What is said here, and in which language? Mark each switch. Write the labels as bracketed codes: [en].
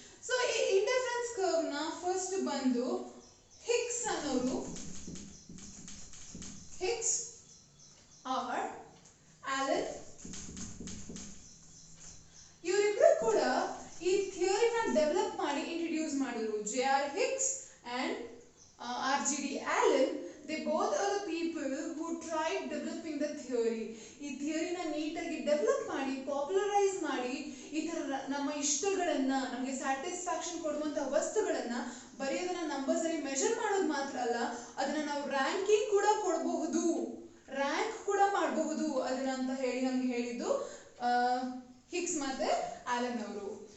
[kn] So ಈ indifference curve ನ first ಬಂದು ಹಿಕ್ಸ್ ಅನ್ನೋರು, ಹಿಕ್ಸ್ ಆರ್ ಆಲನ್, ಇವರಿಬ್ರು ಕೂಡ ಈ ಥಿಯರಿನ ಡೆವಲಪ್ ಮಾಡಿ ಇಂಟ್ರೊಡ್ಯೂಸ್ ಮಾಡಿದ್ರು. [en] J.R. Hicks and R.G.D. Allen, they both are the people who tried developing the theory. [kn] ಈ ಥಿಯರಿನ ನೀಟಾಗಿ ಡೆವಲಪ್ ಮಾಡಿ ಪಾಪ್ಯುಲರೈಸ್ ಮಾಡಿ ಈ ತರ ನಮ್ಮ ಇಷ್ಟಗಳನ್ನ, ನಮಗೆ ಸ್ಯಾಟಿಸ್ಫ್ಯಾಕ್ಷನ್ ಕೊಡುವಂತ ವಸ್ತುಗಳನ್ನ ಬರೀ ಅದನ್ನ ನಂಬರ್ಸ್ ಅಲ್ಲಿ ಮೆಜರ್ ಮಾಡೋದು ಮಾತ್ರ ಅಲ್ಲ, ಅದನ್ನ ನಾವು ರ್ಯಾಂಕಿಂಗ್ ಕೂಡ ಕೊಡಬಹುದು, ರ್ಯಾಂಕ್ ಕೂಡ ಮಾಡಬಹುದು ಅದನ್ನ ಅಂತ ಹೇಳಿ ನಮ್ಗೆ ಹೇಳಿದ್ದು ಹಿಕ್ಸ್ ಮತ್ತೆ ಆಲನ್ ಅವರು.